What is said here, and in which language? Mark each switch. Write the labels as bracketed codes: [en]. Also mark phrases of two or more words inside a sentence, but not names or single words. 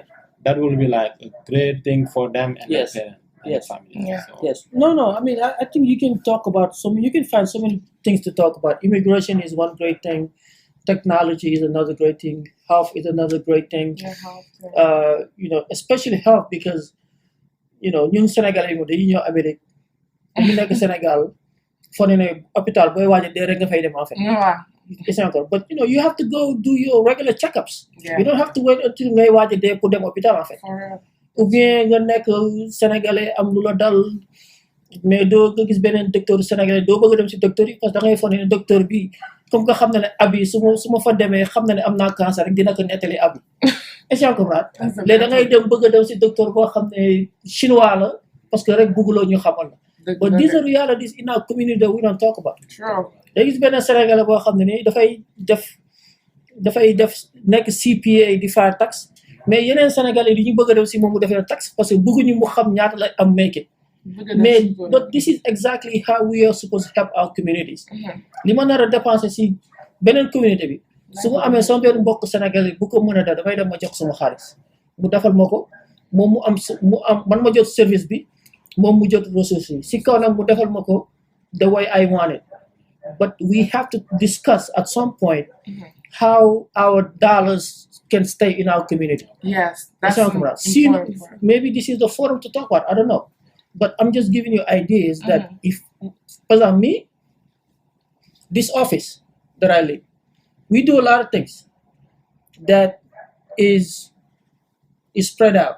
[en] that will be like a great thing for them and Yes. their parents and Yes. their family. Yeah. So, Yes. No. I mean, I think you can talk about you can find so many things to talk about. Immigration is one great thing technology is another great thing. Health is another great thing. Yeah, how Especially health because [wo] ñun Sénégalais yi moom dañuy ñëw Amérique ñu nekk Sénégal foo ne hôpital booy waaj a dee rek nga fay dem [fr] en fait. [en] yeah, It's not good. But you have to go do your regular checkups. yeah. You don't have to wait until [wo] ngay waaj a dee pour dem [fr] hôpital en fait. [en] For real. [fr] Ou bien [wo] nga nekk Sénégalais am lu la dal mais doo nga gis beneen docteur Sénégalais doo bëgg a dem si docteur yi [fr] parce que [wo] da ngay foog ne docteur bi comme nga xam ne abi su ma fa demee xam na ne am naa cancer rek dina ko nettali abi. [fr] Est-ce que comprendre [wo] léegi da ngay dem bëgg a dem si docteur boo xam ne chinois la [fr] parce que [wo] rek bëgguloo ñu xamal la. [en] But these are realities in our community that we don't talk about. True. [wo] Da gis benn Sénégalais boo xam ne nii dafay def nekk CPA di fay taxe mais yeneen Sénégalais yi ñu bëgg a dem si moom mu defee taxe [fr] parce que [wo] bëgguñu mu xam ñaata la am [en] make it. Mais but this is exactly how we are supposed to help our communities. [wo] Li ma nar a dépenser si beneen communauté bi su ma amee sama benn mbokk Sénégalais bu ko mën a def dafay dem ma jox sama xaalis mu defal ma ko moom mu am man ma jot service bi moom mu jot ressources yi si kaw nag mu defal ma ko [en] the way I want it. But we have to discuss at some point how our dollars can stay in our community. Yes, that's important. Maybe this is the forum to talk about. I don't know. But I'm just giving you ideas that if, for example, me, this office that I live, we do a lot of things that is spread out.